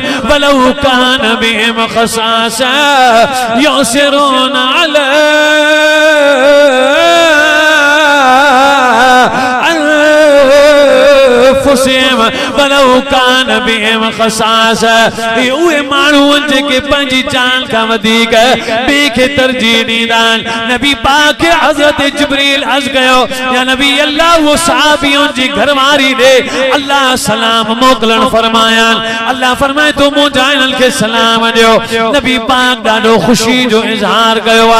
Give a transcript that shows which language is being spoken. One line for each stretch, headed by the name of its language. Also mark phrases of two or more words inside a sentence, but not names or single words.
Arabic: ولو كان بهم خصاصة يؤثرون على ولو كان بهم خصاصة.
Sindhi: उहे माण्हू जेके पंहिंजी जान खां वधीक ॿिए खे तरजीह ॾींदा आहिनि। नबी पाक खे हज़रत जिब्रील अर्ज़ कयो
Arabic: يا نبي الله
Sindhi: वो सहाबियुनि जी घरवारी ॾे अल्लाह सलाम मोकिलण फरमायान। अल्लाह फरमाए तो मुजाहिदनि खे सलाम ॾियो। नबी पाक ॾाढो ख़ुशी जो इज़हार कयो आहे।